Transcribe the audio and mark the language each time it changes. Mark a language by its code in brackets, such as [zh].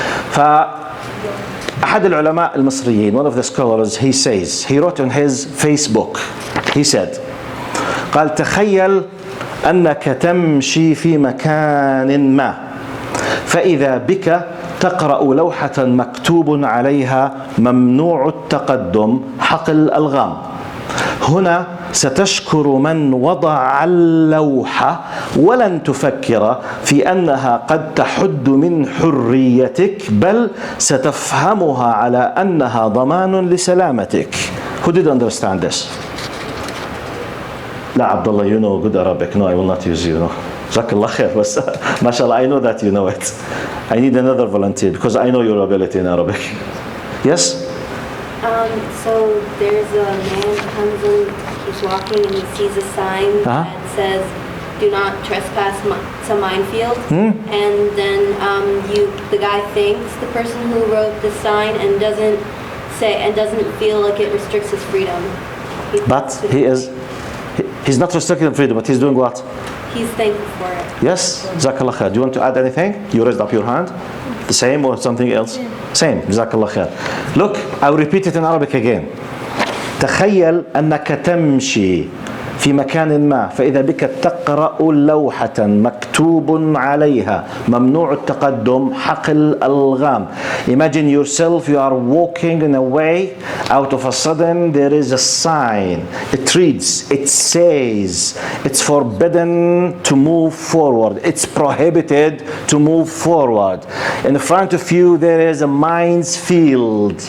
[ar] فأحد العلماء المصريين, [en] one of the scholars, he says, he wrote on his Facebook, he said, [ar] قال تخيل أنك تمشي في مكان ما فإذا بك تقرأ لوحة مكتوب عليها ممنوع التقدم حقل الألغام. هنا ستشكر من وضع اللوحة ولن تفكر في أنها قد تحد من حريتك بل ستفهمها على أنها ضمان لسلامتك. [en] Who did understand this? [ar] لا [en] عبد الله, you know good Arabic. No, I will not use you. No. [ar] جزاك الله خير. بس ما شاء الله, [en] I know that you know it. I need another volunteer because I know your ability in Arabic. Yes? So there's a man who comes in, he's walking and he sees a sign that says, do not trespass to minefield. And then the guy thanks the person who wrote the sign and doesn't say, and doesn't feel like it restricts his freedom. But he's not restricting freedom, but he's doing what? He's thankful for it. Yes? [ar] Jazakallah khair. [en] Do you want to add anything? You raised up your hand. The same or something else? Same. [ar] Jazakallah khair. [en] Look, I'll repeat it in Arabic again. [ar] تخيل أنك تمشي في مكان ما فإذا بك تقرأ لوحة مكتوب عليها ممنوع التقدم حقل الألغام. [en] Imagine yourself, you are walking in a way, out of a sudden there is a sign. It reads, it says, it's forbidden to move forward. It's prohibited to move forward. In front of you there is a mines field.